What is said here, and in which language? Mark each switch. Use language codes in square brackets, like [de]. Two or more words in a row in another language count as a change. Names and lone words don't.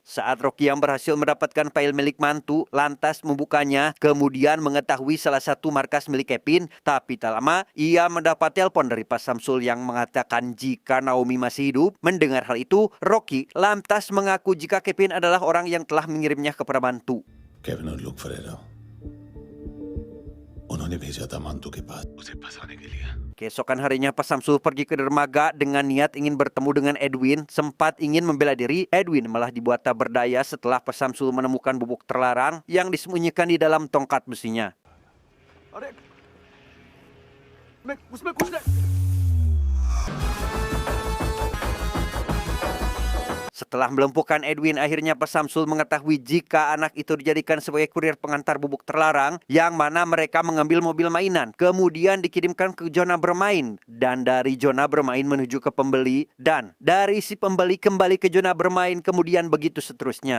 [id] Saat Rocky yang berhasil mendapatkan file milik mantu, lantas membukanya, kemudian mengetahui salah satu markas milik Kevin, tapi tak lama ia mendapat telepon dari Pak Samsul yang mengatakan jika Naomi masih hidup. Mendengar hal itu, Rocky lantas mengaku jika Kevin adalah orang yang telah mengirimnya kepada mantu. [hi] केविन और लुक फरेरा उन्होंने भेजा था मांतू के पास उसे फंसाने के लिए। [id] Keesokan harinya Pak Samsul pergi ke dermaga dengan niat ingin bertemu dengan Edwin. Sempat ingin membela diri, Edwin malah dibuat tak berdaya setelah Pak Samsul menemukan bubuk terlarang yang disembunyikan di dalam tongkat besinya. Setelah melumpuhkan Edwin, akhirnya Pak Samsul mengetahui jika anak itu dijadikan sebagai kurir pengantar bubuk terlarang, yang mana mereka mengambil mobil mainan, kemudian dikirimkan ke zona bermain, dan dari zona bermain menuju ke pembeli, dan dari si pembeli kembali ke zona bermain, kemudian begitu seterusnya.